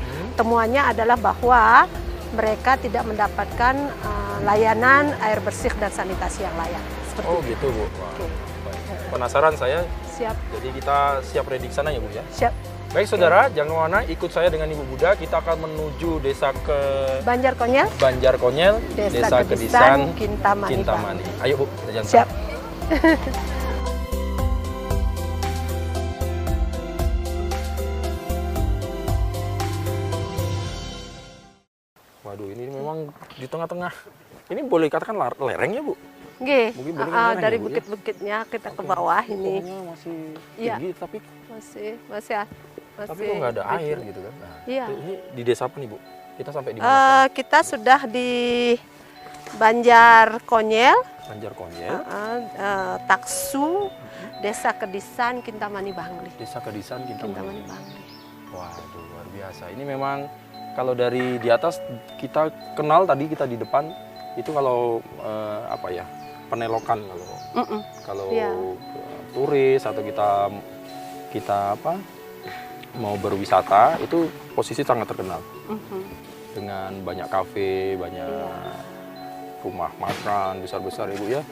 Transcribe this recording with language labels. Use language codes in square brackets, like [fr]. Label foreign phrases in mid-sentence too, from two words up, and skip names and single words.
[id] Temuannya adalah bahwa mereka tidak mendapatkan layanan air bersih dan sanitasi yang layak. Seperti Oh itu. gitu, Bu. Wah, Oke. baik. Penasaran saya, Siap, jadi kita siap ready ke sana ya, Bu ya? siap. Baik saudara, jangan kemana, ikut saya dengan Ibu Buda. Kita akan menuju desa ke Banjar Konyel, Banjar Konyel, Desa Kedisan, Kedisan, Kintamani. Ayo, Bu, kita jalan. Siap. Waduh, ini memang di tengah-tengah. Ini boleh dikatakan lereng ya, Bu? Nggih, Mungkin boleh lereng dari ya, Bu, ya? bukit-bukitnya kita ke bawah ini. Pohonnya masih Iya. tinggi, tapi Masih kok nggak ada air gitu kan? Nah, Iya. ini di desa apa nih, Bu? Kita sampai di mana? Kita sudah di Banjar Konyel, Banjar Konyel, Taksu, Desa Kedisan, Kintamani Bangli. Desa Kedisan, Kintamani Kintamani. Bangli. Waduh, luar biasa. Ini memang kalau dari di atas kita kenal tadi, kita di depan itu kalau Penelokan kalau Iya. turis atau kita mau berwisata itu posisi sangat terkenal dengan banyak kafe, banyak rumah makan besar-besar, Ibu ya.